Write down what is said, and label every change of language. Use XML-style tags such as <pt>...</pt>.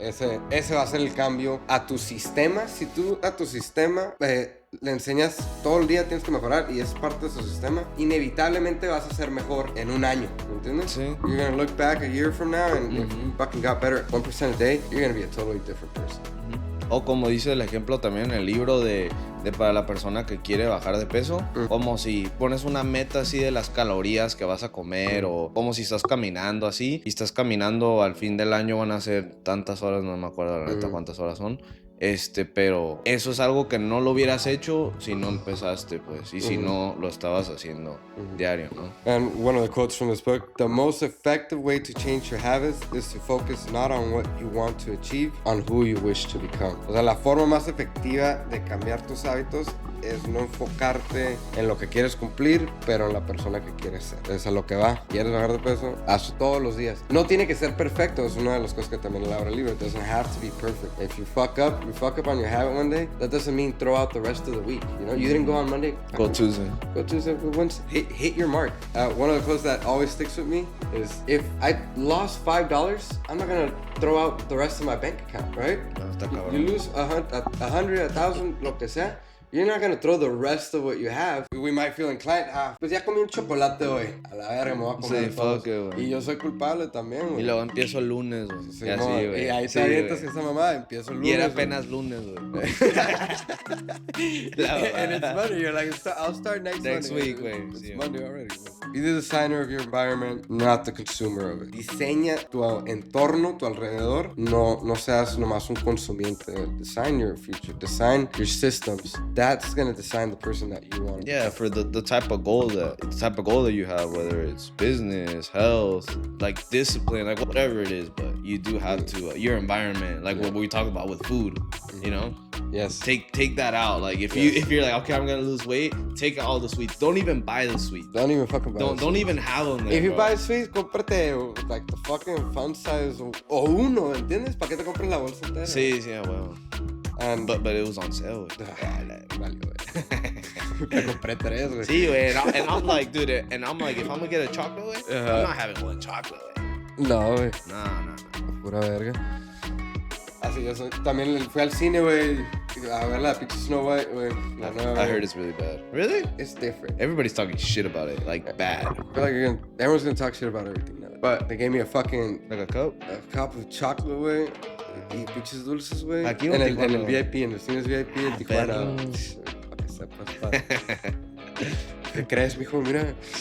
<es>Ese va a ser el cambio a tu sistema. Si tú a tu sistema le enseñas todo el día, tienes que mejorar, y es parte de su sistema, inevitablemente vas a ser mejor en un año, ¿me entiendes? Sí.</es> <en>You're going to look back a year from now, and if you fucking got better at 1% a day, you're going to be a totally different person.</en> <es>O como dice el ejemplo también en el libro de para la persona que quiere bajar de peso, como si pones una meta así de las calorías que vas a comer, o como si estás caminando así, y estás caminando, al fin del año van a ser tantas horas, no me acuerdo la neta cuántas horas son, pero eso es algo que no lo hubieras hecho si no empezaste, pues, y si no lo estabas haciendo diario, ¿no?</es> <en>And one of the quotes from this book, the most effective way to change your habits is to focus not on what you want to achieve, on who you wish to become.</en> <es>O sea, la forma más efectiva de cambiar tus hábitos es no enfocarte en lo que quieres cumplir, pero en la persona que quieres ser. Es a lo que va. ¿Quieres bajar de peso? Hazlo todos los días. No tiene que ser perfecto. Es una de las cosas que también habla el libro.</es> <en>It doesn't have to be perfect. If you fuck up on your habit one day, that doesn't mean throw out the rest of the week. You know, you didn't go on Monday. Go Tuesday. Go Tuesday. Wednesday. Hit your mark. One of the quotes that always sticks with me is, if I lost $5, I'm not gonna throw out the rest of my bank account, right? You lose 100, 1,000, lo que sea. You're not gonna throw the rest of what you have.</en> <es>We might feel inclined, pues ya comí un chocolate hoy. A la verga me voy a comer todos. Y yo soy culpable también, güey. Y luego empiezo el lunes, güey. Sí, y ahí te avientas esa mamá, empiezo el lunes. Y era apenas lunes, güey.</es> <en>And it's Monday. You're like, I'll start next week, güey. It's</en> <es>Sí,</es> <en>Monday already. Be the designer of your environment, not the consumer of it.</en> <es>Diseña tu entorno, tu alrededor. No seas nomás un consumiente.</es> <en>Design your future. Design your systems. That's gonna design the person that you want. Yeah, for the type of goal that you have, whether it's business, health, like discipline, like whatever it is, but you do have to your environment, like what we talk about with food, you know. Yes. Take that out. Like if you're like, okay, I'm gonna lose weight, take out all the sweets. Don't even buy the sweets. Don't even fucking buy. Don't even have them there. If you bro. buy sweets, cómprate like the fucking fun size o uno, ¿entiendes?</en> <es>¿Para qué te compras la bolsa entera? Sí, well.</es> <en>And but it was on sale.</en> <es>Vale, güey. Me compré 3, güey. Sí, güey.</es> <en>And I'm like, dude, and I'm like, if I'm gonna get a chocolate, güey, I'm not having one chocolate, güey.</en> <es>No, güey. No. Pura verga. Así yo soy. También fui al cine, güey, a ver la pinche Snow White, güey. La nueva.</es> <en>I heard it's really bad. Really? It's different. Everybody's talking shit about it, like bad. I feel like everyone's gonna talk shit about everything now. But they gave me a fucking Like a cup?</en> <es>a cup of chocolate, güey. Y pinches dulces, güey. Aquí En en el VIP, en los cines VIP en Tijuana. Para que sepas, ¿qué crees, mijo? Mira.</es>